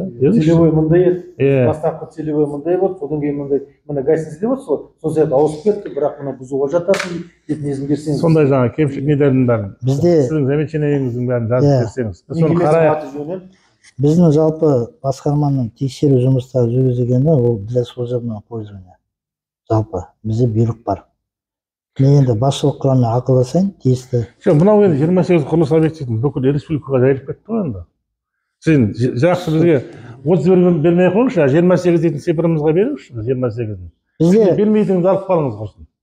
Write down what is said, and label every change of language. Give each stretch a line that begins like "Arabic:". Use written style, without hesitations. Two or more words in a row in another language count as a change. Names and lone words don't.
Kazakh: Целевой мындай еді, бастапқы целевой мындай болды, содан кейін мындай, мына гостиница деп отырсыз ғой, сол сияқты ауысып кетті, бірақ мына бұзуға жатасың деп несін берсеңіз. Сондай жаңа кемшілік нелердің бәрін, сіздің замечаниеңіздің бәрін жазып берсеңіз. Соны қарайық. Біздің жалпы басқарманың тексеру жұмыстары жүргізілгені ол
Russian: для служебного пользования.
Kazakh: Жалпы бізде бұйрық бар. Мен енді басшылық құраммен ақылдасайын, тиісті. Мынау енді 28 құрылыс объектісін бүкіл республикаға жайылып кетті ғой енді. Сен жақсы бізге 31 бермей ақ қойыңызшы, 28 дейтін цифрымызға беріңізші, 28-ін. Бізде бермейтініңізді алып қалыңыз құрсын.